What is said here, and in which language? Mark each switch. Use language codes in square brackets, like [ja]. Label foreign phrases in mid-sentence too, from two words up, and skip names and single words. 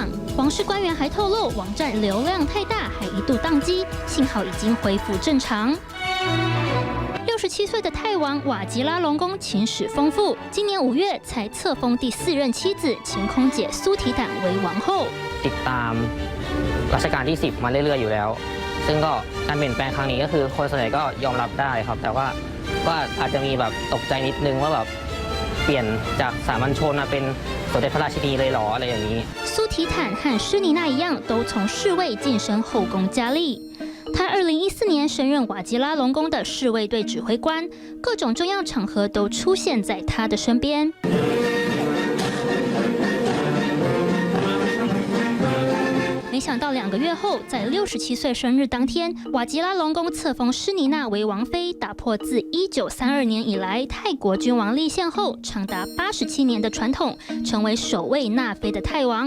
[zh] 王室官員還透露，網站流量太大，還一度宕機，幸好已經恢復正常。67歲的泰王瓦吉拉隆功情史豐富，今年5月才冊封第4任妻子前空姐蘇提坦為王後。 [th] ติดตามรัชกาลที่10มาเรื่อยๆอยู่แล้ว ซึ่งก็การเปลี่ยนแปลงครั้งนี้ก็คือคนส่วนใหญ่ก็ยอมรับได้ครับ แต่ว่าก็อาจจะมีแบบตกใจนิดนึงว่าแบบเปลี่ยนจากสามัญชนมาเป็นสมเด็จพระราชินีเลยเหรออะไรอย่างนี้。 [zh] 蘇提坦和施妮娜一樣，都從侍衛晉升後宮佳麗。他2014年升任瓦吉拉隆功的侍衛隊指揮官，各種重要場合都出現在他的身邊。沒想到2個月後，在67歲生日當天，瓦吉拉隆功冊封施妮娜為王妃，打破自1932年以來泰國君王立憲後長達87年的傳統，成為首位納妃的泰王。